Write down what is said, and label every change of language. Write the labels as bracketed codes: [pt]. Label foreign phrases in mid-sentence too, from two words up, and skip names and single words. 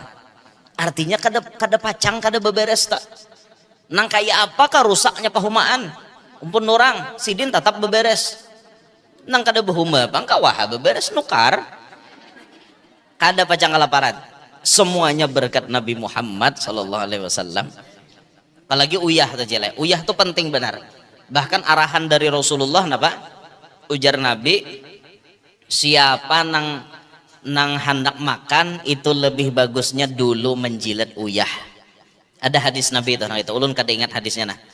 [bjn] Artinya kada pacang kada beberes tak. Nang kayak apakah rusaknya pahumaan? Umpun orang sidin tetap beberes. Nang kada behuma bangka wah beberes nukar. Kada pacang kelaparan. Semuanya berkat Nabi Muhammad [ar] صلى الله عليه وسلم. [bjn] Apalagi uyah tuh jelek. Uyah tuh penting benar. Bahkan arahan dari Rasulullah napa? Ujar Nabi, siapa nang hendak makan itu lebih bagusnya dulu menjilat uyah. Ada hadis Nabi itu, nah itu ulun kada ingat hadisnya nah.